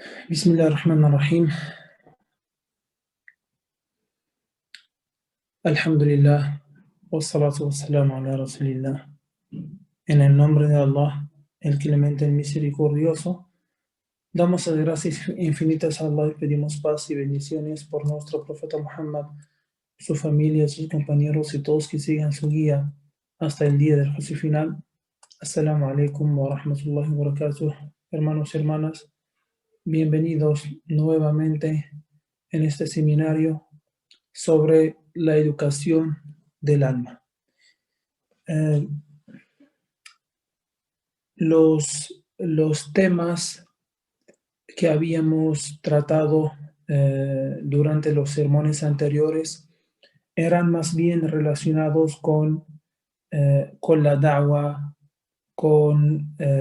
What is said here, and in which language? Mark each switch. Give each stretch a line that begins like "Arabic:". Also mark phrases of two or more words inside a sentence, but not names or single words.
Arabic: Bismillahirrahmanirrahim. Alhamdulillah. والصلاة والسلام على رسول الله.
Spanish: En el nombre de Allah, el clemente, el misericordioso, damos las gracias infinitas a Allah y pedimos paz y bendiciones por nuestro profeta Muhammad, su familia, sus compañeros y todos que sigan su guía hasta el día del juicio final.
Arabic: السلام عليكم ورحمة الله وبركاته.
Spanish: Hermanos y hermanas, bienvenidos nuevamente en este seminario sobre la educación del alma. Los temas que habíamos tratado durante los sermones anteriores eran más bien relacionados con la da'wah, con